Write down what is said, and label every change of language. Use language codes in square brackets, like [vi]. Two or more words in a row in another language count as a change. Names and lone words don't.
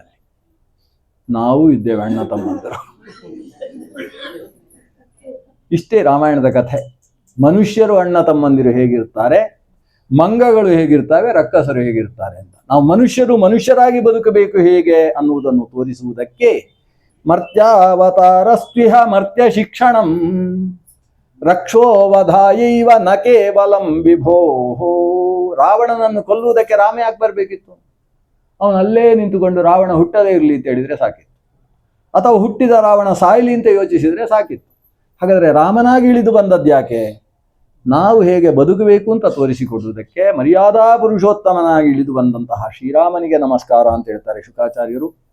[kn] ನಾವು ಇದ್ದೇವೆ ಅಣ್ಣ ತಮ್ಮಂದರು. ಇಷ್ಟೇ ರಾಮಾಯಣದ ಕಥೆ. ಮನುಷ್ಯರು ಅಣ್ಣ ತಮ್ಮಂದಿರು ಹೇಗಿರ್ತಾರೆ, ಮಂಗಗಳು ಹೇಗಿರ್ತವೆ, ರಕ್ಕಸರು ಹೇಗಿರ್ತಾರೆ ಅಂತ. ನಾವು ಮನುಷ್ಯರು ಮನುಷ್ಯರಾಗಿ ಬದುಕಬೇಕು ಹೇಗೆ ಅನ್ನುವುದನ್ನು ತೋರಿಸುವುದಕ್ಕೆ [sa] ಮರ್ತ್ಯಾವತಾರಸ್ತ್ವಿಹ ಮರ್ತ್ಯ ಶಿಕ್ಷಣಂ ರಕ್ಷೋವಧಾಯೈವ ನ ಕೇವಲಂ ವಿಭೋಹೋ. [kn] ರಾವಣನನ್ನು ಕೊಲ್ಲುವುದಕ್ಕೆ ರಾಮ ಯಾಕೆ ಬರಬೇಕಿತ್ತು? ಅವನು ಅಲ್ಲೇ ನಿಂತುಕೊಂಡು ರಾವಣ ಹುಟ್ಟದೇ ಇರಲಿ ಅಂತ ಹೇಳಿದ್ರೆ ಸಾಕಿತ್ತು, ಅಥವಾ ಹುಟ್ಟಿದ ರಾವಣ ಸಾಯಲಿ ಅಂತ ಯೋಚಿಸಿದ್ರೆ ಸಾಕಿತ್ತು. ಹಾಗಾದರೆ ರಾಮನಾಗಿ ಇಳಿದು ಬಂದದ್ದು ಯಾಕೆ? ನಾವು ಹೇಗೆ ಬದುಕಬೇಕು ಅಂತ ತೋರಿಸಿಕೊಡುವುದಕ್ಕೆ ಮರ್ಯಾದಾ ಪುರುಷೋತ್ತಮನಾಗಿ ಇಳಿದು ಬಂದಂತಹ ಶ್ರೀರಾಮನಿಗೆ ನಮಸ್ಕಾರ ಅಂತ ಹೇಳ್ತಾರೆ ಶುಕಾಚಾರ್ಯರು.